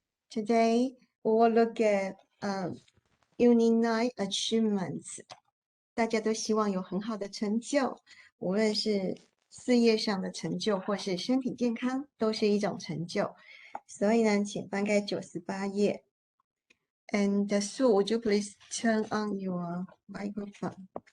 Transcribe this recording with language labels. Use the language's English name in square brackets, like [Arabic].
[English] Today we will look at Unit 9 achievements. [Chinese] 大家都希望有很好的成就，无论是事业上的成就，或是身体健康，都是一种成就。所以呢，请翻开98页。 [English] And Sue, would you please turn on your microphone?